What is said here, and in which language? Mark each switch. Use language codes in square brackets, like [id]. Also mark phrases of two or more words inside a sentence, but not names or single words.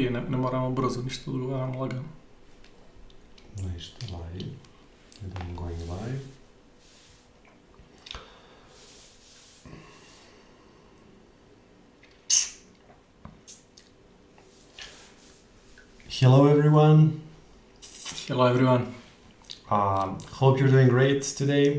[hr] ne moramo brzo, ništa drugo, ajmo lagano. Ništa, [en] live. I'm going live. Hello everyone. Hello everyone. Hope you're doing great today.